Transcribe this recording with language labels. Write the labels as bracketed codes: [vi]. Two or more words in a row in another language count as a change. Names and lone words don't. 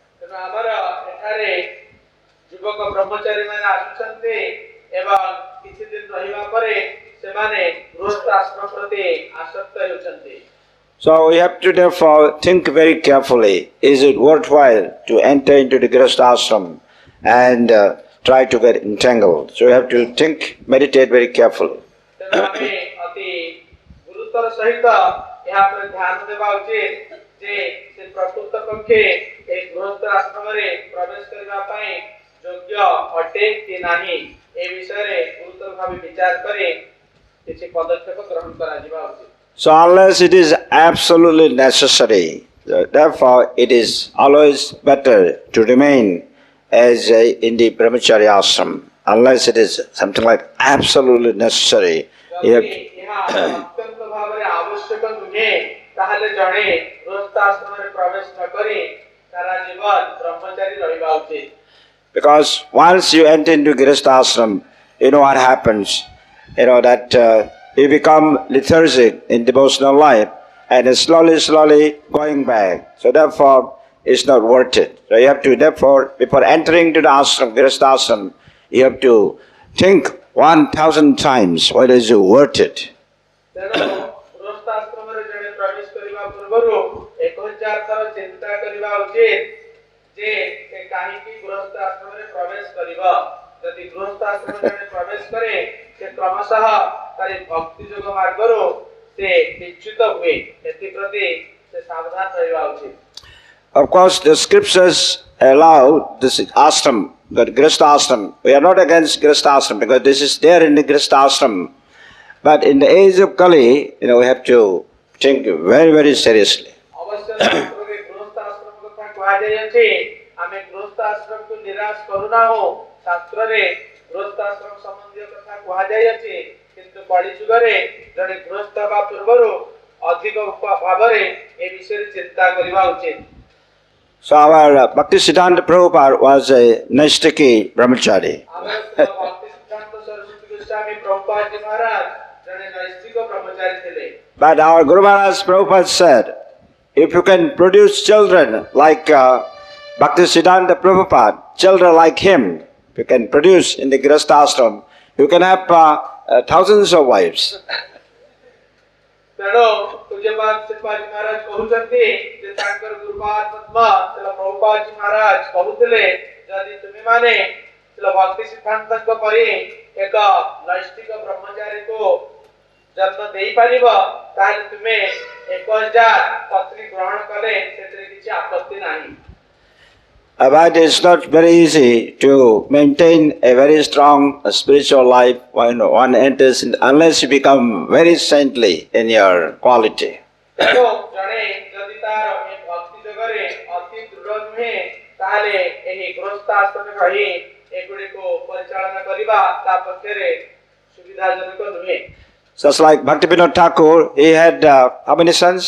[en] So we have to therefore think very carefully, is it worthwhile to enter into the Grihastha ashram and try to get entangled. So you have to think, meditate very carefully. [or] ତେଣୁ ଆମେ ଅତି ଗୁରୁତର ସହିତ ଏହା ଉପରେ ଧ୍ୟାନ ଦେବା ଉଚିତ ଯେ ସେ ପ୍ରକୃତ ପକ୍ଷେ ଏହି ଗୃହସ୍ଥ ଆଶ୍ରମରେ ପ୍ରବେଶ କରିବା ପାଇଁ ଯୋଗ୍ୟ ଅଟେ କି ନାହିଁ ଏ ବିଷୟରେ ଗୁରୁତର ଭାବେ ବିଚାର କରି କିଛି ପଦକ୍ଷେପ ଗ୍ରହଣ କରାଯିବା ଉଚିତ। [en] So unless it is absolutely necessary, therefore it is always better to remain as in the brahmacharya ashram. Unless it is something like absolutely necessary, you have [or] ଅତ୍ୟନ୍ତ ଭାବରେ ଆବଶ୍ୟକ ନୁହେଁ ତାହେଲେ ଜଣେ ଗୃହସ୍ଥ ଆଶ୍ରମରେ ପ୍ରବେଶ ନ କରି ସାରା ଜୀବନ ବ୍ରହ୍ମଚାରୀ ରହିବା ଉଚିତ। [en] because once you enter into grihastha ashram, you know what happens. You know that you become lethargic in devotional life and it's slowly going back. So therefore, it's not worth it. So you have to, therefore, before entering to the ashram, grihastha ashram, you have to think 1,000 times whether it's worth it. [or] ତେଣୁ ଗୃହସ୍ଥ ଆଶ୍ରମରେ ଜଣେ ପ୍ରବେଶ କରିବା ପୂର୍ବରୁ 1000 ଥର ଚିନ୍ତା କରିବା ଉଚିତ ଯେ ସେ କାହିଁକି ଗୃହସ୍ଥ ଆଶ୍ରମରେ ପ୍ରବେଶ କରିବ। ଯଦି ଗୃହସ୍ଥ ଆଶ୍ରମରେ ଜଣେ ପ୍ରବେଶ କରେ ସେ କ୍ରମଶଃ ତାର ଭକ୍ତି ଯୋଗ ମାର୍ଗରୁ ସେ ବିଚ୍ୟୁତ ହୁଏ। ଏଥିପ୍ରତି ସେ ସାବଧାନ ରହିବା ଉଚିତ। [en] Of course, the scriptures allow this ashram, the grihastha ashram. We are not against grihastha ashram because this is there in the grihastha ashram. But in the age of Kali, we have to think very seriously. [or] ଅବଶ୍ୟ ଶାସ୍ତ୍ରରେ ଗୃହସ୍ଥ ଆଶ୍ରମ କଥା କୁହାଯାଇଅଛି। ଆମେ ଗୃହସ୍ଥ ଆଶ୍ରମକୁ ନିରାଶ କରୁନାହୁଁ। ଶାସ୍ତ୍ରରେ ଗୃହସ୍ଥ ଆଶ୍ରମ ସମ୍ବନ୍ଧୀୟ କଥା କୁହାଯାଇଅଛି। କିନ୍ତୁ କଳି ଯୁଗରେ ଜଣେ ଗୃହସ୍ଥ ହେବା ପୂର୍ବରୁ ଅଧିକ ଭାବରେ ଏ ବିଷୟରେ ଚିନ୍ତା କରିବା ଉଚିତ। [en] So our Bhakti Prabhupada was a Naistiki brahmachari. [or] ଆମର ଭକ୍ତି ସିଦ୍ଧାନ୍ତ ସରସ୍ୱତୀ ଗୋସ୍ୱାମୀ ପ୍ରଭୁପାଦ ଜୀ ମହାରାଜ ଜଣେ ନୈଷ୍ଠିକ ବ୍ରହ୍ମଚାରୀ ଥିଲେ। [en] But our Guru Maharaj Prabhupada said, if you can produce children like Bhakti Prabhupada, children like him, if you can produce in the grihastha ashram, you can have thousands of wives. [or] ତେଣୁ ପୂଜ୍ୟପାଦ ଶିବାଜୀ ମହାରାଜ କହୁଛନ୍ତି ଯେ ତାଙ୍କର ଗୁରୁପାଦ ପଦ୍ମ ପ୍ରଭୁପାଦ ଜୀ ମହାରାଜ କହୁଥିଲେ ଯଦି ତୁମେମାନେ ଭକ୍ତି ସିଦ୍ଧାନ୍ତଙ୍କ ପରି ଏକ ନୈଷ୍ଠିକ ବ୍ରହ୍ମଚାରୀକୁ ଜନ୍ମ ଦେଇପାରିବ ତାହେଲେ ତୁମେ 1000 ପତ୍ନୀ ଗ୍ରହଣ କଲେ ସେଥିରେ କିଛି ଆପତ୍ତି ନାହିଁ। [en] But it's not very easy to maintain a very strong spiritual life when one enters in, unless you become very saintly in your quality. Just like Bhakti Thakur, he had how many sons?